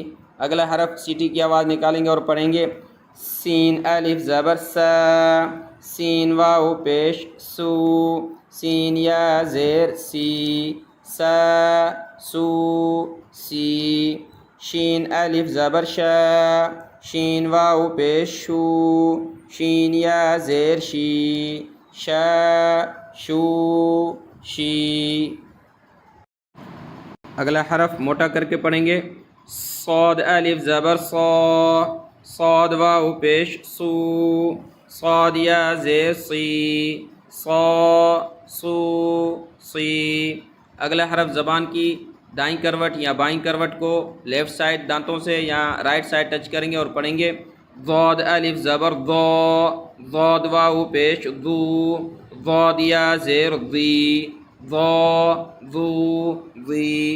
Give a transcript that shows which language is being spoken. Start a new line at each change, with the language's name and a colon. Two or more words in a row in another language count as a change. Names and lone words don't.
Urdu: اگلا حرف سیٹی کی آواز نکالیں گے اور پڑھیں گے سین الف زبر سا، سین واو پیش سو، سین یا زیر سی، سا سو سی۔ شین الف زبر شا، شین واو پیش شو، شین یا زیر شی، شا شو شی۔ اگلا حرف موٹا کر کے پڑھیں گے صاد الف زبر صا، صاد واو پیش سو، صاد یا زیر سی، صا سو سی۔ اگلا حرف زبان کی دائیں کروٹ یا بائیں کروٹ کو
English: left side
Urdu: دانتوں سے یا
English: right side
Urdu: ٹچ کریں گے اور پڑھیں گے ضاد الف زبر ضا، ضاد واو پیش ذو، ضاد یا زیر ذی، ضا ذو ذی۔